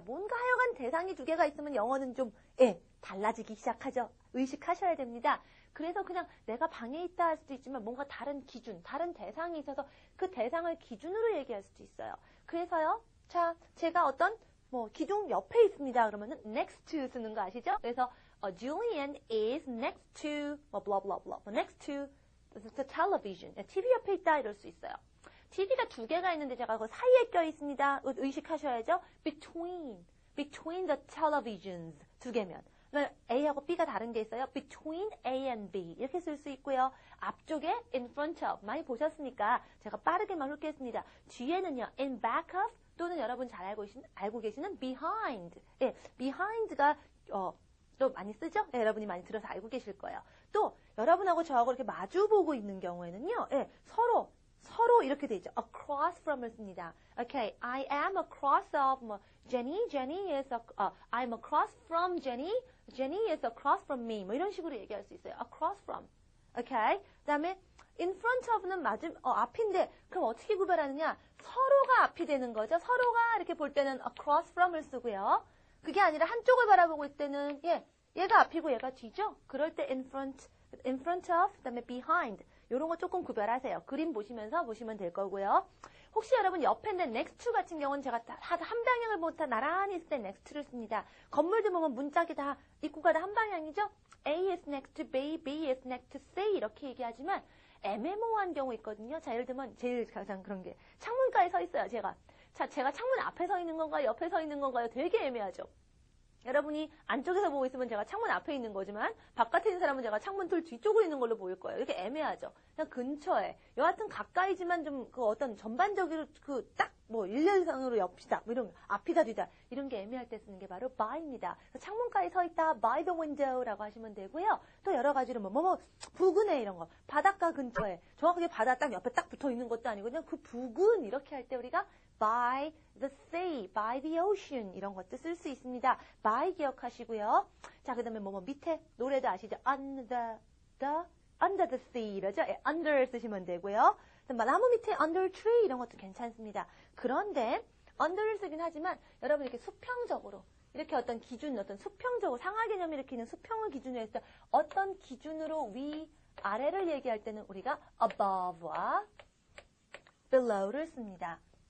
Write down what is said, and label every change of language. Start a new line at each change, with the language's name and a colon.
Korean: 뭔가 하여간 대상이 두 개가 있으면 영어는 좀 달라지기 시작하죠. 의식하셔야 됩니다. 그래서 그냥 내가 방에 있다 할 수도 있지만 뭔가 다른 기준, 다른 대상이 있어서 그 대상을 기준으로 얘기할 수도 있어요. 그래서요. 자, 제가 어떤 기둥 옆에 있습니다. 그러면은 next to 쓰는 거 아시죠?
English: 그래서 Julian is next to blah blah blah. next to the television.
Korean: TV 옆에 있다 이럴 수 있어요. TV가 두 개가 있는데 제가 그 사이에 껴 있습니다. 의식하셔야죠.
English: between the televisions
Korean: 두 개면. A하고 B가 다른 게 있어요.
English: between A and B
Korean: 이렇게 쓸 수 있고요. 앞쪽에 in front of 많이 보셨으니까 제가 빠르게만 훑겠습니다. 뒤에는요
English: in back of
Korean: 또는 여러분 잘 알고 계시는 behind. 예, behind가 또 많이 쓰죠? 예, 여러분이 많이 들어서 알고 계실 거예요. 또 여러분하고 저하고 이렇게 마주 보고 있는 경우에는요. 예, 서로 이렇게 돼 있죠. across from을 씁니다.
English: Okay, I am across of Jenny. Jenny is I'm across from Jenny. Jenny is across from me.
Korean: 이런 식으로 얘기할 수 있어요.
English: across from. Okay.
Korean: 그다음에 in front of는 앞인데 그럼 어떻게 구별하느냐? 서로가 앞이 되는 거죠. 서로가 이렇게 볼 때는 across from을 쓰고요. 그게 아니라 한쪽을 바라보고 있을 때는 얘가 앞이고 얘가 뒤죠. 그럴 때 in front of 그다음에 behind 이런 거 조금 구별하세요. 그림 보시면서 보시면 될 거고요. 혹시 여러분 옆에는 next to 같은 경우는 제가 한 방향을 보다 나란히 있을 때 next to를 씁니다. 건물들 보면 문짝이 다 입구가 다 한 방향이죠.
English: A is next to B, B is next to C
Korean: 이렇게 얘기하지만 애매모호한 경우 있거든요. 자, 예를 들면 제일 가장 그런 게 창문가에 서 있어요. 제가 창문 앞에 서 있는 건가요? 옆에 서 있는 건가요? 되게 애매하죠. 여러분이 안쪽에서 보고 있으면 제가 창문 앞에 있는 거지만 바깥에 있는 사람은 제가 창문 돌 뒤쪽으로 있는 걸로 보일 거예요. 이렇게 애매하죠. 그냥 근처에 여하튼 가까이지만 좀 그 어떤 전반적으로 일렬상으로 옆이다 이런 앞이다 뒤다 이런 게 애매할 때 쓰는 게 바로 by입니다. 창문가에 서 있다
English: by the window
Korean: 라고 하시면 되고요. 또 여러 가지로 부근에 이런 거 바닷가 근처에 정확하게 바다 딱 옆에 딱 붙어 있는 것도 아니고 그냥 그 부근 이렇게 할 때 우리가
English: by the sea, by the ocean
Korean: 이런 것도 쓸 수 있습니다. by 기억하시고요. 자, 그다음에 밑에 노래도 아시죠?
English: under the sea
Korean: 이러죠? under 쓰시면 되고요. 나무 밑에
English: under tree
Korean: 이런 것도 괜찮습니다. 그런데 under를 쓰긴 하지만 여러분 이렇게 수평적으로 이렇게 어떤 기준, 어떤 수평적으로 상하 개념이 이렇게 있는 수평을 기준으로 해서 어떤 기준으로 위, 아래를 얘기할 때는 우리가 above와 below를 씁니다.